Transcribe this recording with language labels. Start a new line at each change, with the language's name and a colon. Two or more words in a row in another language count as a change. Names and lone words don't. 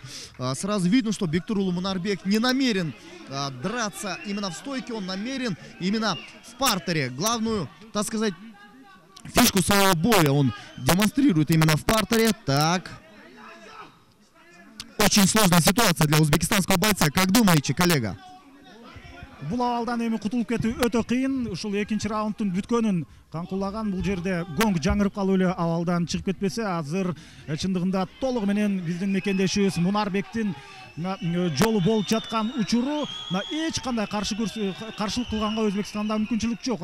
Russian: Сразу видно, что Бектурулу Мунарбек не намерен драться именно в стойке. Он намерен именно в партере. Главную, так сказать, фишку своего боя он демонстрирует именно в партере. Так. Очень сложная ситуация для узбекистанского бойца. Как думаете, коллега?
Kyrgyz: Бул абалдан эми кутулуп кетүү өтө кыйын. Ушул экинчи раундтун бүткөнүн каңкулаган бул жерде гонг жаңырып калып эле абалдан чыгып кетпесе, азыр чындыгында толугу менен биздин мекендешибиз Мунарбектин жолу болуп жаткан учуру эч кандай каршылык кылганга Өзбекстанда мүмкүнчүлүк жок.